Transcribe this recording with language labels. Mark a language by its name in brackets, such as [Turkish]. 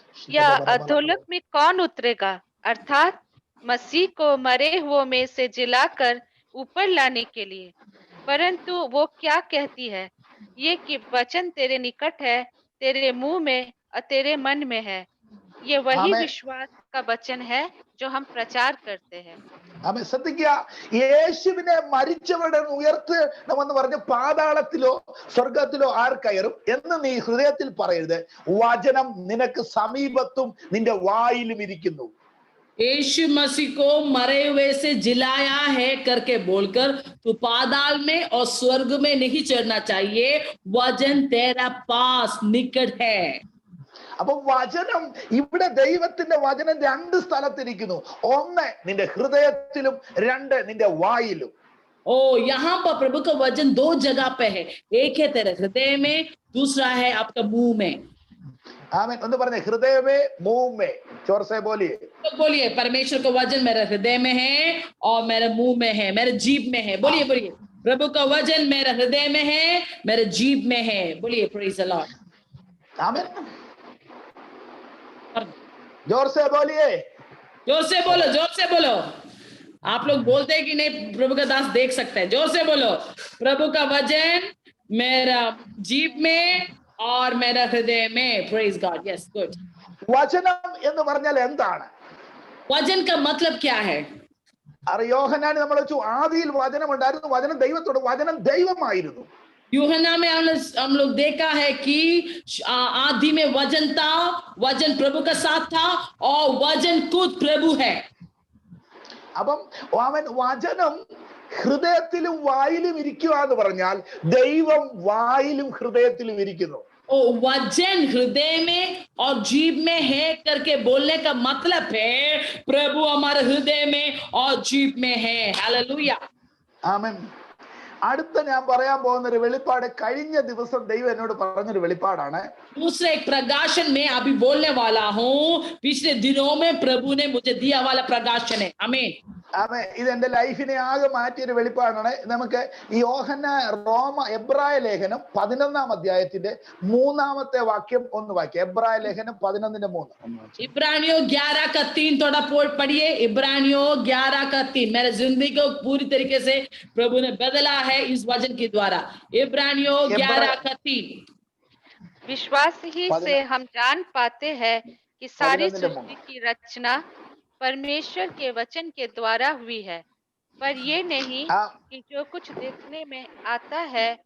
[Hindi] या अधोलोक में कौन उतरेगा, अर्थात मसीह को मरे हुओं में से जिलाकर ऊपर लाने के लिए। परंतु वो क्या कहती है, ये कि वचन तेरे निकट है, तेरे मुंह में और तेरे मन में है। ये वही विश्वास का वचन है जो हम प्रचार करते हैं। [Malayalam] ആമേൻ. ശ്രദ്ധിക്കുക, യേശുവിനെ മരിച്ചവരുടെ ഉയർത്തണമെന്ന് പറഞ്ഞ പാതാളത്തിലോ സ്വർഗത്തിലോ ആർ കയറും എന്ന് നീ ഹൃദയത്തിൽ പറയരുത്. വചനം നിനക്ക് സമീപത്തും നിന്റെ വായിലും ഇരിക്കുന്നു. [Hindi] यीशु मसीह को मरे हुए से जिलाया है करके बोलकर तू पाताल में और स्वर्ग में नहीं चढ़ना चाहिए। वचन तेरा पास निकट है। [Malayalam] അപ്പൊ വചനം, ഇവിടെ ദൈവത്തിന്റെ വചനം 2 സ്ഥലത്തിരിക്കുന്നു. 1 നിന്റെ ഹൃദയത്തിലും, 2 നിന്റെ വായിലും. [Hindi] ओ यहाँ पर प्रभु का वचन 2 जगह पे है। एक है तेरे हृदय में, दूसरा है आपका मुंह में। [Malayalam] ആമേൻ. ഒന്ന് പറഞ്ഞേ, ഹൃദയമേ മൂമേ. [Hindi] ചോർസേ बोलिए, तो बोलिए, परमेश्वर का वचन मेरे हृदय में है और मेरे मुंह में है, मेरे जीभ में है। बोलिए बोलिए, प्रभु का वचन मेरे हृदय में है, मेरे जीभ में है। बोलिए, [English] Praise the Lord. [Hindi] आमीन. जोर से बोलिए, जोर से बोलो, जोर से बोलो। आप लोग बोलते हैं कि नहीं, प्रभु का दास देख सकते हैं। जोर से बोलो, प्रभु का वचन मेरा जीभ में और मेरा हृदय में। [English] Praise God. Yes, good. [Malayalam] വചനം എന്ന് പറഞ്ഞാൽ എന്താണ്? [Hindi] वचन का मतलब क्या है? [Malayalam] യോഹന്നാൻ നമ്മൾ വെച്ചു, ആദിയിൽ വചനം ഉണ്ടായിരുന്നു, വചനം ദൈവത്തോട്, വചനം ദൈവമായിരുന്നു. [Hindi] यूहन्ना में हम लोग देखा है कि आदि में वचन था, वचन प्रभु का साथ था और वचन खुद प्रभु है। [Malayalam] അപ്പം അവൻ വചനം ഹൃദയത്തിലും വായിലും ഇരിക്കുക എന്ന് പറഞ്ഞാൽ ദൈവം വായിലും ഹൃദയത്തിലും ഇരിക്കുന്നു. [Hindi] ओ वचन हृदय में और जीभ में है करके बोलने का मतलब है प्रभु हमारे हृदय में और जीभ में है। हालेलुया। [Malayalam] ആമേൻ. അടുത്ത ഞാൻ പറയാൻ പോകുന്ന ഒരു വെളിപ്പാട് കഴിഞ്ഞ ദിവസം ദൈവം എന്നോട് പറഞ്ഞൊരു വെളിപ്പാടാണ്. [Hindi] दूसरे एक प्रकाशन में अभी बोलने वाला हूँ, पिछले दिनों में प्रभु ने मुझे दिया वाला प्रकाशन है। आमीन। [Malayalam] ആമേൻ. ഇത് എന്റെ ലൈഫിനെ ആകെ മാറ്റിയൊരു വെളിപ്പാടാണ്. നമുക്ക് ഈ എബ്രായ ലേഖനം 11-ാം അധ്യായത്തിന്റെ 3-ാമത്തെ വാക്യം ഒന്ന് വായിക്കാം. എബ്രായ ലേഖനം 11-3. [Hindi] इब्रानियों 11 का 3 थोड़ा पढ़िए। इब्रानियों 11 का 3। मेरे जिंदगी को पूरी तरीके से प्रभु ने बदला है इस वचन के द्वारा। इब्रानियों 11 का 3। विश्वास ही से हम जान पाते हैं कि सारी सृष्टि की रचना परमेश्वर के वचन के द्वारा हुई है, पर ये नहीं कि जो कुछ देखने में आता है